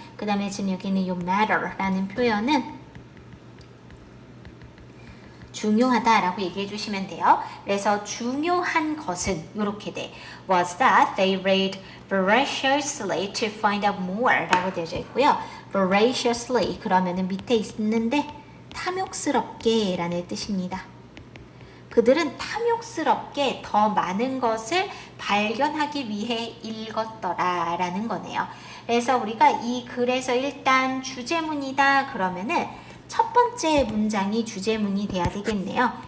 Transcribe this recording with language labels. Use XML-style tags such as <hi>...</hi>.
<ko>그 다음에 지금 여기는 요 matter라는 표현은 중요하다라고 얘기해 주시면 돼요. 그래서 중요한 것은 이렇게 돼.</ko> <en>Was that they read voraciously to find out more</en> <ko>라고 되어져 있고요. voraciously 그러면은 밑에 있는데 탐욕스럽게 라는 뜻입니다. 그들은 탐욕스럽게 더 많은 것을 발견하기 위해 읽었더라 라는 거네요. 그래서 우리가 이 글에서 일단 주제문이다 그러면은 첫 번째 문장이 주제문이 돼야 되겠네요.</ko>